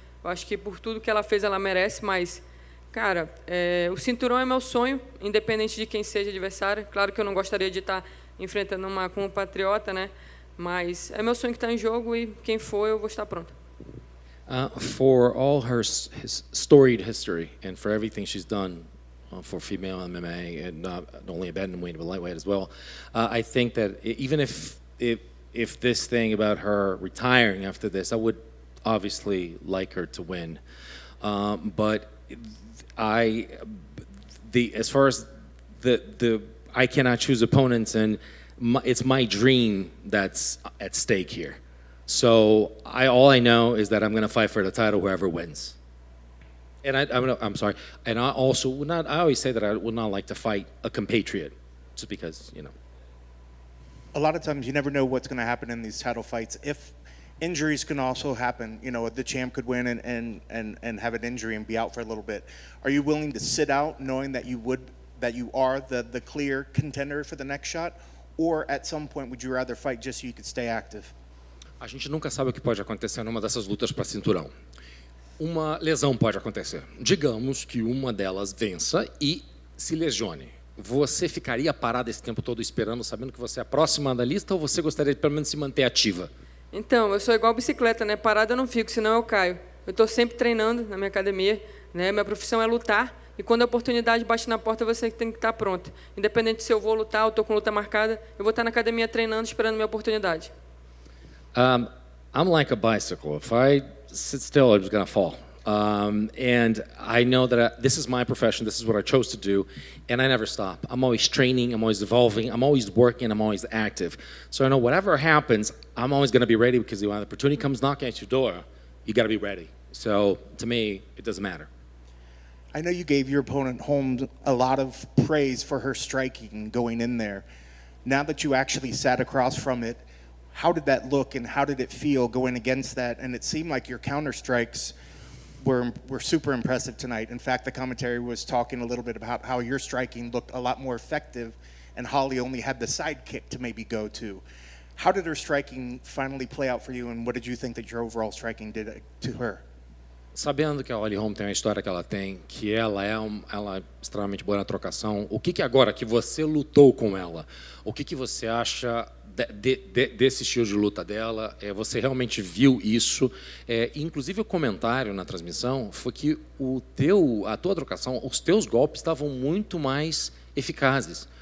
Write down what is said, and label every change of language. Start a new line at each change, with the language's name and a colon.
Portuguese: Eu acho que por tudo que ela fez, ela merece, mas, cara, o cinturão é meu sonho, independente de quem seja adversário. Claro que eu não gostaria de estar enfrentando uma compatriota, né, mas é meu sonho que está em jogo e quem for, eu vou estar pronta.
English: For all her storied history and for everything she's done for female MMA and not only bantamweight but lightweight as well, I think that even if this thing about her retiring after this, I would obviously like her to win, but as far as I cannot choose opponents, and it's my dream that's at stake here. So all I know is that I'm going to fight for the title, whoever wins. And I'm sorry. And I also would not. I always say that I would not like to fight a compatriot, just because A lot of times you never know what's going to happen in these title fights. If injuries can also happen, the champ could win and have an injury and be out for a little bit. Are you willing to sit out, knowing that you are the clear contender for the next shot, or at some point would you rather fight just so you could stay active?
Portuguese: A gente nunca sabe o que pode acontecer numa dessas lutas para cinturão. Uma lesão pode acontecer. Digamos que uma delas vença e se lesione. Você ficaria parado esse tempo todo esperando, sabendo que você é a próxima da lista, ou você gostaria de pelo menos se manter ativa? Então, eu sou igual bicicleta, né? Parada eu não fico, senão eu caio. Eu estou sempre treinando na minha academia, né? Minha profissão é lutar, e quando a oportunidade bate na porta, você tem que estar pronto. Independente se eu vou lutar ou estou com luta marcada, eu vou estar na academia treinando, esperando minha oportunidade.
English: I'm like a bicycle. If I sit still, I'm just going to fall. And I know that this is my profession, this is what I chose to do, and I never stop. I'm always training, I'm always evolving, I'm always working, I'm always active. So I know whatever happens, I'm always going to be ready, because when the opportunity comes knocking at your door, you got to be ready. So to me, it doesn't matter. I know you gave your opponent Holm a lot of praise for her striking going in there. Now that you actually sat across from it, how did that look and how did it feel going against that? And it seemed like your counter strikes were super impressive tonight. In fact, the commentary was talking a little bit about how your striking looked a lot more effective and Holly only had the side kick to maybe go to. How did her striking finally play out for you, and what did you think that your overall striking did to her?
Portuguese: Sabendo que a Holly Holm tem a história que ela tem, que ela é extremamente boa na trocação, o que agora que você lutou com ela, o que você acha desse estilo de luta dela? Você realmente viu isso? Inclusive o comentário na transmissão foi que a tua trocação, os teus golpes estavam muito mais eficazes.